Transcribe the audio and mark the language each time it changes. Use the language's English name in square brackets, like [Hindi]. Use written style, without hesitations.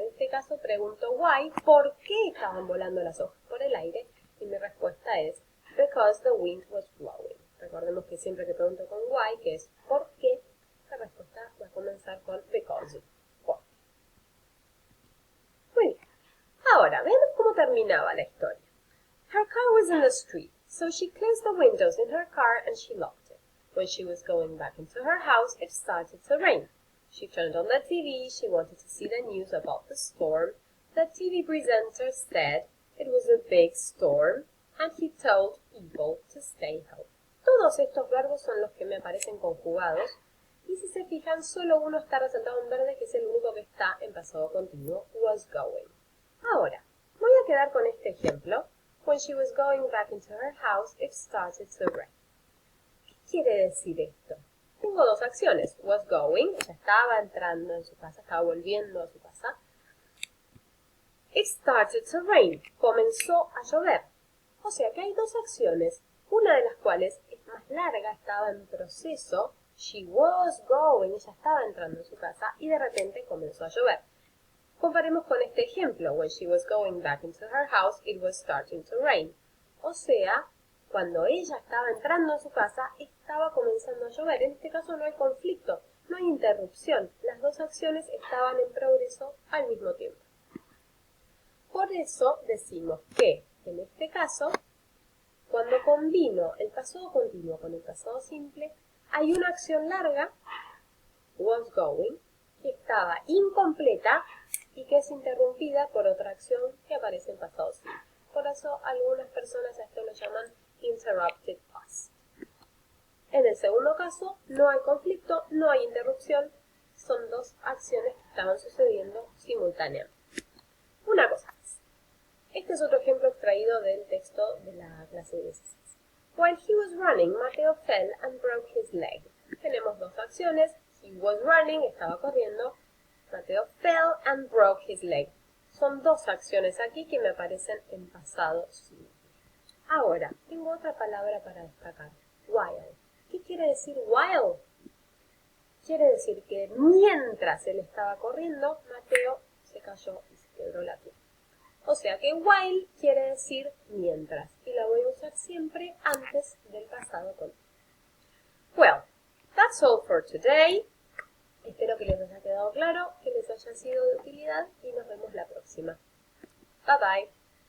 [Spanish] En este caso pregunto why, ¿por qué estaban volando las hojas por el aire? Y mi respuesta es [English] because the wind was blowing. [Spanish] Recordemos que siempre que pregunto con why, que es ¿por qué?, la respuesta va a comenzar con because. ¿Por qué? Muy bien. Ahora, veamos cómo terminaba la historia. [English] Her car was in the street, so she closed the windows in her car and she locked it. When she was going back into her house, it started to rain. She turned on the TV. She wanted to see the news about the storm. The TV presenter said it was a big storm, and he told people to stay home. [Spanish] Todos estos verbos son los que me aparecen conjugados, y si se fijan, solo uno está resaltado en verde, que es el único que está en pasado continuo, was going. Ahora, voy a quedar con este ejemplo. [English] When she was going back into her house, it started to rain. [Spanish] ¿Qué quiere decir esto? Tengo dos acciones. Was going, ella estaba entrando en su casa, estaba volviendo a su casa. [English] It started to rain. [Spanish] Comenzó a llover. O sea que hay dos acciones, una de las cuales es más larga, estaba en proceso. [English] She was going, [Spanish] ella estaba entrando en su casa y de repente comenzó a llover. Comparemos con este ejemplo. [English] When she was going back into her house, it was starting to rain. [Spanish] O sea, cuando ella estaba entrando en su casa, estaba comenzando a llover. En este caso no hay conflicto, no hay interrupción. Las dos acciones estaban en progreso al mismo tiempo. Por eso decimos que, en este caso, cuando combino el pasado continuo con el pasado simple, hay una acción larga, was going, que estaba incompleta y que es interrumpida por otra acción que aparece en pasado simple. Por eso algunas personas a esto lo llaman interrupted past. En el segundo caso, no hay conflicto, no hay interrupción, son dos acciones que estaban sucediendo simultáneamente. Una cosa más. Este es otro ejemplo extraído del texto de la clase 16. [English] While he was running, Mateo fell and broke his leg. [Spanish] Tenemos dos acciones. [English] He was running, [Spanish] estaba corriendo. [English] Mateo fell and broke his leg. [Spanish] Son dos acciones aquí que me aparecen en pasado simple. Ahora, tengo otra palabra para destacar. While. ¿Qué quiere decir while? Quiere decir que mientras él estaba corriendo, Mateo se cayó y se quebró la pierna. O sea que while quiere decir mientras, y la voy a usar siempre antes del pasado continuo. [English] Well, that's all for today. [Spanish] Espero que les haya quedado claro, que les haya sido de utilidad y nos vemos la próxima. Bye bye.